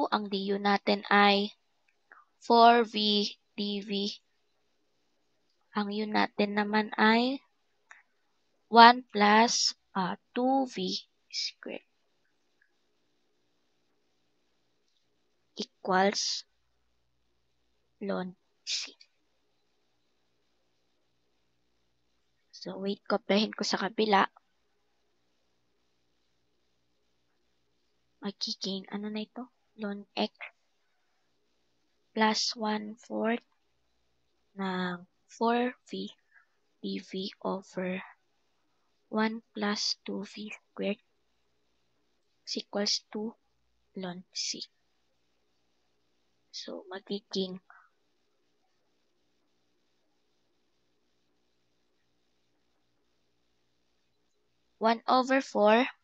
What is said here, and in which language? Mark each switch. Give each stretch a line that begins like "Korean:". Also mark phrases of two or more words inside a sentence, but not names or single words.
Filipino: Ang du natin ay 4v dv. Ang u natin naman ay
English: 1 plus 2v squared equals ln c.
Filipino: So, wait, kopyahin ko sa kabila. Magiging, ano na ito?
English: Ln x plus 1/4 ng 4v dv over 1 plus 2v squared is equals to ln c. So, magiging 1 over 4